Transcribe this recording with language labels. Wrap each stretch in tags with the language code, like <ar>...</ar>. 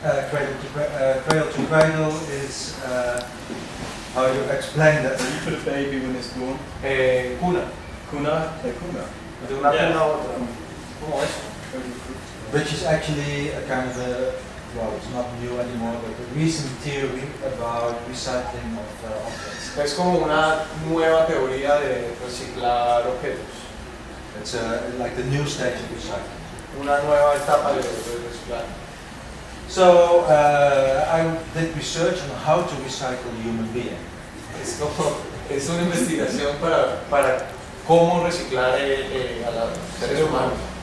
<en>Cradle to Cradle is... How you explain that? You put a baby when it's born.</en> <es>Cuna. A cuna. De una cuna a otra. ¿Cómo es?</es> <en>Which is actually a kind of a, well, it's not new anymore, but a recent theory about recycling of objects.</en> <es>Es como una nueva teoría de reciclar objetos.</es> <en>It's like the new stage of recycling.</en> <es>Una nueva etapa de reciclar.</es> <en>So I did research on how to recycle human being.</en> <es>Es como es una investigación para cómo reciclar a los seres humanos.</es>